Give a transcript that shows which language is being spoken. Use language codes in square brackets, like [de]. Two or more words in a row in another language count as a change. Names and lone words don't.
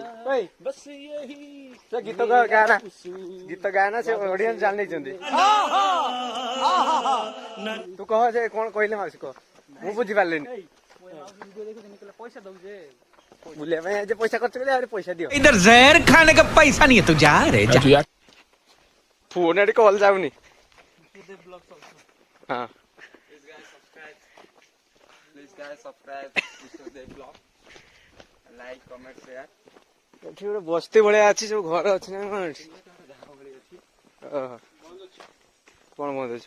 [or] ସେ ଗୀତ ଗାନା ଗୀତ ଗାନା ସେ ଅଡିଏନ୍ସ ଜାଣି ନେଇଛନ୍ତି। ତୁ କହ ସେ କଣ କହିଲେ ମାଉସୀ କହ, ମୁଁ ବୁଝିପାରିଲିନି। ବୁଲିବା ପାଇଁ ଆଜି ପଇସା ଖର୍ଚ୍ଚ କଲେ ଆହୁରି ପଇସା ଦିଅ। [hi] इधर जहर खाने का पैसा नहीं है तो जा रे जा। [or] ଫୋନ ଏଠି କଲ ଯାଉନି। ହଁ ଏଠି ଗୋଟେ ବସ୍ତି ଭଳିଆ ଅଛି, ସବୁ ଘର ଅଛି ନା କଣ ଏଠି? କଣ ବନ୍ଦ ଅଛି?